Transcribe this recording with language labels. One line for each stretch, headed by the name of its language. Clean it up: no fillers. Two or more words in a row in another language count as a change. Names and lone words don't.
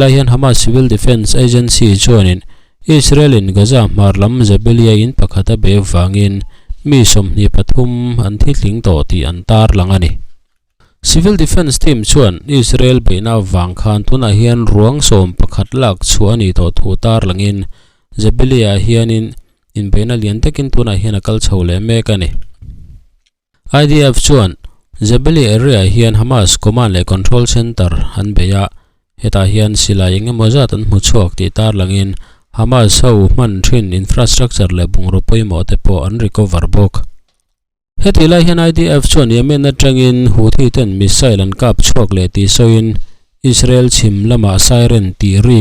Mizo: hian Hamas Civil Defense Agency chuanin Israel in Gaza marlam zabelia in pakhata be wangin mi somni pathum an thitling to ti an tar langani Civil Defense Team chuan Israel beina wang khan tuna hian ruang som pakhat lak chuani to thutar langin zabelia hianin in beina lian takin tuna hian akal chhole mekani IDF chuan zabelia area hian Hamas
English: command and control center
Mizo: han beya heta hian Silai nge mozat an muchuak ti tar langin Hamas ho man thin infrastructure le bungro poimo te po an recover bok hetila hian IDF chuan Yemen na tangin Houthi ten missile an kap chuak le ti soin Israel chimlama siren ti ri